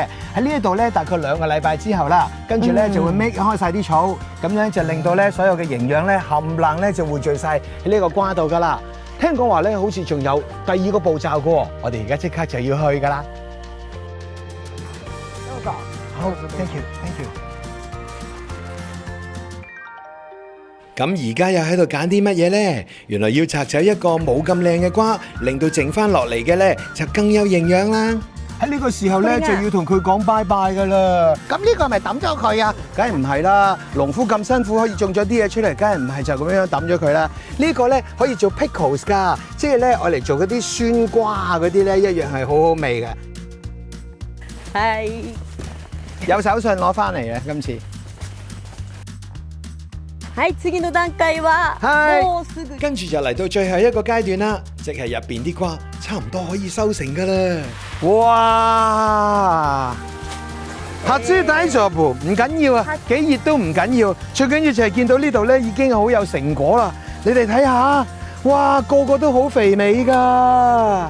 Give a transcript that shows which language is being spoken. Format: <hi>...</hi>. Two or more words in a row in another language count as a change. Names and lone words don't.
<yue>喺呢一度咧大概2個禮拜之後啦，跟住咧就會搣開晒啲草，咁樣就令到咧所有嘅營養咧冚唪唥咧就匯聚晒喺呢個瓜度噶啦。聽講話咧好似仲有第2個步驟嘅喎，我哋而家即刻就要去噶啦。好 ，</yue> <en>thank you。</en> <yue>咁而家又喺度揀啲乜嘢咧？原來要拆走一個冇咁靚嘅瓜，令到剩翻落嚟嘅咧就更有營養啦。喺呢個時候咧就要同佢講拜拜噶啦。咁呢個係咪抌咗佢啊？梗係唔係啦，農夫咁辛苦可以種咗啲嘢出嚟，梗係唔係就咁樣抌咗佢啦。呢個咧可以做 pickles 㗎，即係咧愛嚟做嗰啲酸瓜啊嗰啲咧一樣係好好味嘅。係。有手信攞翻嚟嘅今次。</yue> <ja>はい、次の段階はもうすぐ。</ja> <yue>跟住就嚟到最後一個階段啦，即係入邊啲瓜差唔多可以收成噶啦。哇！初大丈夫唔緊要啊，幾熱都唔緊要，最緊要就係見到呢度咧已經好有成果啦。你哋睇下，哇，個個都好肥美噶。</yue>